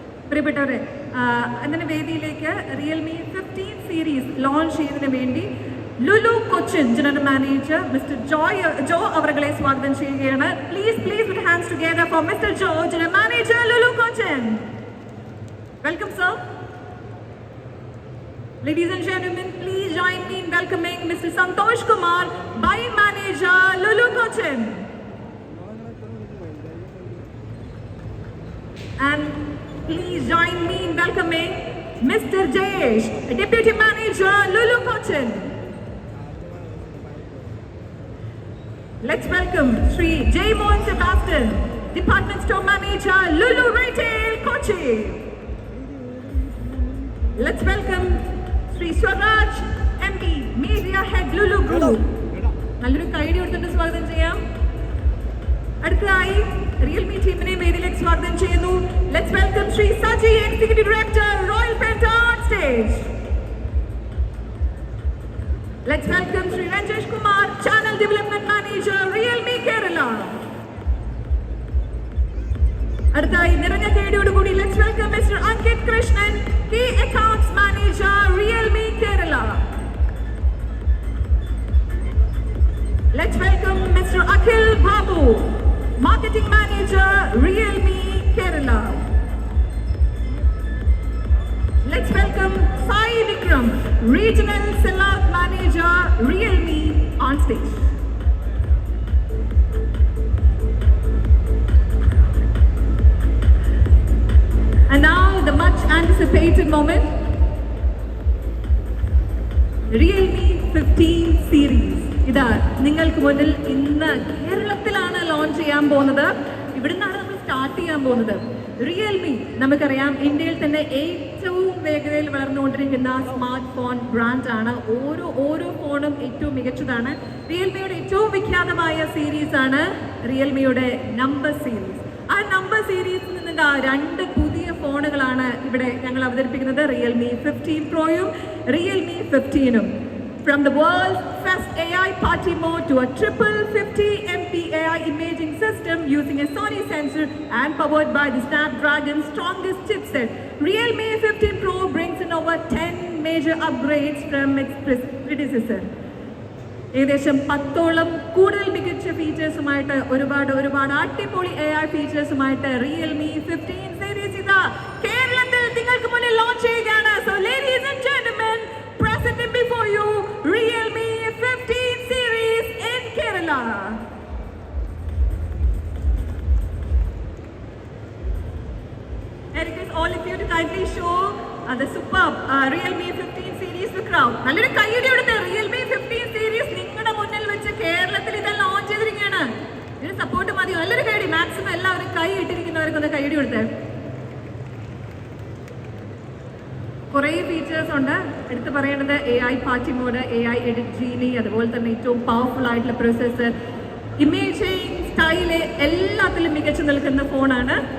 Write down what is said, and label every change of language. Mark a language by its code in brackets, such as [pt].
[ml] പ്രിയപ്പെട്ടവരെ, അതിന്റെ വേദിയിലേക്ക് റിയൽമി 15 സീരീസ് ലോഞ്ച് ചെയ്യുന്നതിന് വേണ്ടി Lulu Cochin general manager mister ജോ അവരെ സ്വാഗതം ചെയ്യുകയാണ്. [en] Please with hands together for mister Joe, general manager Lulu Cochin. Welcome sir. Ladies and gentlemen, please join me in welcoming Mr. Santosh Kumar, buying manager Lulu Cochin. And please join me in welcoming Mr. Jayesh, Deputy Manager, Lulu Cochin. Let's welcome Sri J. Mohan Sebastian, Department Store Manager, Lulu Retail, Kochi. Let's welcome Sri Swaraj, MD, Media Head, Lulu Group. [ml] നല്ലൊരു കൈഡി കൊടുത്തിട്ട് സ്വാഗതം ചെയ്യാം. അടുത്തതായി Realme ടീമിനെ വേദിയിലേക്ക് സ്വാഗതം ചെയ്യുന്നു. [en] Let's welcome Shri Saji, executive director, Royal Penta on stage. Let's welcome Shri Ranjesh Kumar, channel development manager, Realme Kerala. [ml] അടുത്തതായി നിറഞ്ഞ കൈഡിയോടുകൂടി [en] Let's welcome mister Ankit Krishnan, key accounts manager, Realme Kerala. Let's welcome Mr. Akhil Babu, Marketing Manager, Realme Kerala. Let's welcome Sai Vikram, Regional Sellout Manager, Realme, on stage. And now the much anticipated moment. Realme 15 series. [ml] ഇതാ നിങ്ങൾക്ക് മുന്നിൽ ഇന്ന് കേരളത്തിലാണ് launch ചെയ്യാൻ പോകുന്നത്. ഇവിടുന്നാണ് നമ്മൾ start ചെയ്യാൻ പോകുന്നത്. റിയൽമി നമുക്കറിയാം ഇന്ത്യയിൽ തന്നെ ഏറ്റവും വേഗതയിൽ വളർന്നുകൊണ്ടിരിക്കുന്ന സ്മാർട്ട് ഫോൺ ബ്രാൻഡാണ്. ഓരോ ഫോണും ഏറ്റവും മികച്ചതാണ്. റിയൽമിയുടെ ഏറ്റവും വിഖ്യാതമായ സീരീസ് ആണ് റിയൽമിയുടെ നമ്പർ സീരീസ്. ആ നമ്പർ സീരീസിൽ നിന്ന് 2 പുതിയ ഫോണുകളാണ് ഇവിടെ ഞങ്ങൾ അവതരിപ്പിക്കുന്നത്. Realme 15 പ്രോയും Realme 15ഉം. [en] From the world's first AI party mode to a triple 50 MP AI imaging system using a Sony sensor and powered by the Snapdragon's strongest chipset, Realme 15 Pro brings in over 10 major upgrades from its predecessor. [ml] ഏകദേശം 10ഓളം കൂടുതൽ മികച്ച ഫീച്ചേഴ്സുമായിട്ട് ഒരുപാട് അടിപൊളി AI ഫീച്ചേഴ്സുമായിട്ട് Realme 15 series ഇതാ കേരളത്തിൽ നിങ്ങൾക്ക് മുന്നിൽ launch ചെയ്യുകയാണ്. [en] So ladies and gentlemen, presenting before you Realme 15 series in Kerala. I request all of you to kindly show the superb Realme 15 series to crowd. [ml] നല്ലൊരു കൈയ്യടി കൊടുത്ത് Realme 15 series നിങ്ങളുടെ മുന്നിൽ വെച്ച് കേരളത്തിൽ ഇത് ലോഞ്ച് ചെയ്തിരിക്കുകയാണ്. ഇതിന് സപ്പോർട്ട് മതിയോ? നല്ലൊരു കൈയ്യടി. മാക്സിമം എല്ലാവരും കൈ ഇട്ടിരിക്കുന്നവർക്കൊന്ന് കൈയ്യടി കൊടുത്തേ. കുറേ ഫീച്ചേഴ്സ് ഉണ്ട്. എടുത്തു പറയേണ്ടത് AI party mode, AI edit ജീനി, അതുപോലെ തന്നെ ഏറ്റവും പവർഫുൾ ആയിട്ടുള്ള പ്രോസസ്സർ, ഇമേജിങ്, സ്റ്റൈല് എല്ലാത്തിലും മികച്ചു നിൽക്കുന്ന ഫോണാണ്.